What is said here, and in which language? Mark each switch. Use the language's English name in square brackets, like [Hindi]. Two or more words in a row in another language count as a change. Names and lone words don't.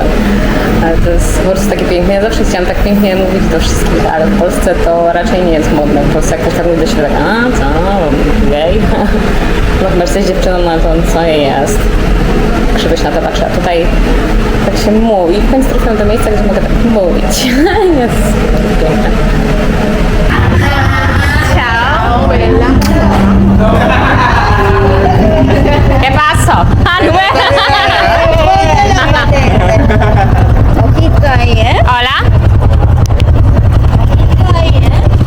[Polish] Ale to jest po prostu takie piękne. Ja zawsze chciałam tak pięknie mówić do wszystkich, ale w Polsce to raczej nie jest modne. Po prostu jak ktoś tak mówi do siebie, tak, a co, gej? No chyba, że jesteś dziewczyną, no to co jest? Krzywość na to patrzy, a tutaj tak się mówi. W końcu trafiłam do miejsca, gdzie mogę tak mówić. Jest piękne. [Spanish] Ciao. ¿Qué pasó? Ojito ahí, ¿eh? Hola. Ojito ahí, ¿eh?